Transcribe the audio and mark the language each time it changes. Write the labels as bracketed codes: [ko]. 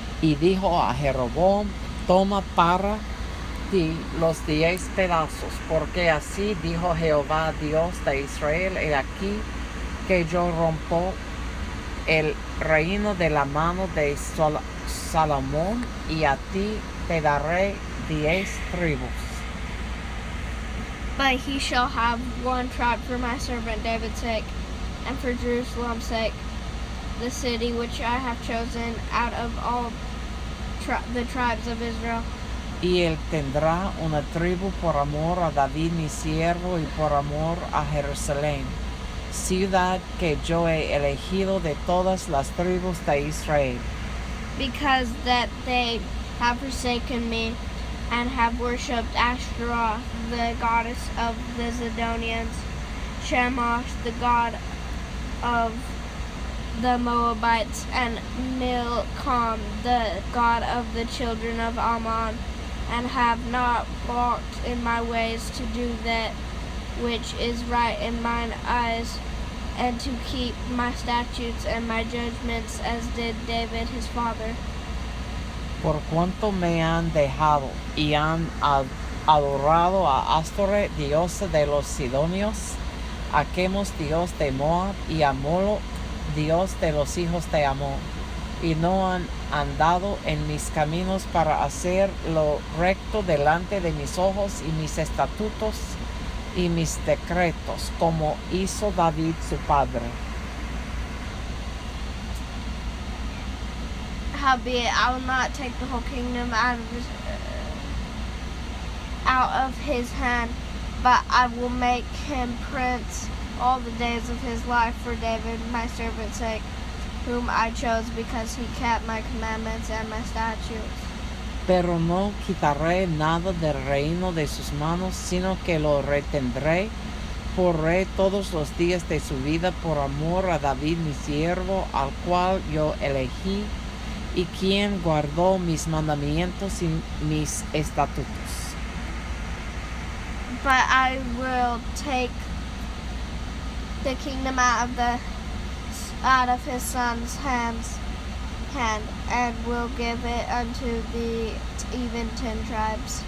[es] Y dijo a Jeroboam, toma para ti los 10 pedazos, porque así dijo Jehová, Dios de Israel, he aquí que yo rompo el reino de la mano de Salomón, y a ti te daré 10 tribus. [en] But he shall have 1 tribe for my servant David's sake, and for Jerusalem's sake, the city which I have chosen out of all the tribes of Israel. [es] Y él tendrá una tribu por amor a David mi siervo, y por amor a Jerusalén, ciudad que yo he elegido de todas las tribus de Israel. [en] Because that they have forsaken me, and have worshipped Ashtaroth, the goddess of the Zidonians, Shema, the god of the Moabites, and Milcom, the god of the children of Ammon, and have not walked in my ways to do that which is right in mine eyes, and to keep my statutes and my judgments, as did David his father. [es] Por cuanto me han dejado y han adorado a Astore, diosa de los Sidonios, a Chemos, dios de Moab, y a Molo, dios de los hijos de Amón, y no han andado en mis caminos para hacer lo recto delante de mis ojos, y mis estatutos y mis decretos, como hizo David su padre. [en] Howbeit, I will not take the whole kingdom out of his hand, but I will make him prince all the days of his life for David my servant's sake, whom I chose, because he kept my commandments and my statutes. [es] Pero no quitaré nada del reino de sus manos, sino que lo retendré por rey todos los días de su vida, por amor a David mi siervo, al cual yo elegí, y quien guardó mis mandamientos y mis estatutos. [en] But I will take the kingdom out of his son's hand, and will give it unto thee, even 10 tribes.